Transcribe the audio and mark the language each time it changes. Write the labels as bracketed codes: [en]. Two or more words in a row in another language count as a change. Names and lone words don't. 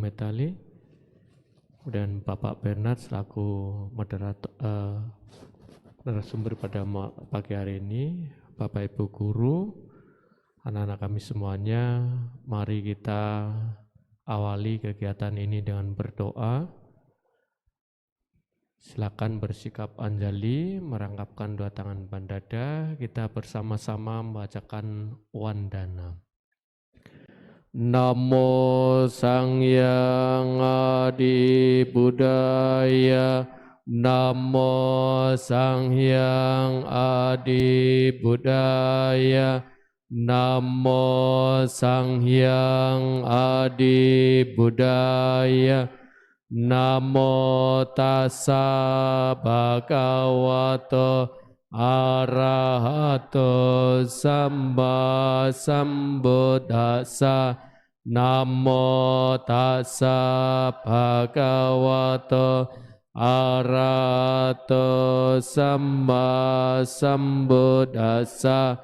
[id] Metali dan Bapak Bernard selaku moderator narasumber pada pagi hari ini, Bapak Ibu Guru, anak-anak kami semuanya, mari kita awali kegiatan ini dengan berdoa. Silakan bersikap anjali, merangkapkan dua tangan depan dada, kita bersama-sama membacakan wandana. [pi] Namo Sang Yang Adi Budaya, Namo Sang Hyang Adi Budaya, Namo Sang Hyang Adi Buddhaya. Namo tassa bhagavato arahato samba sambuddhassa. Namo tassa bhagavato arahato samba sambuddhassa.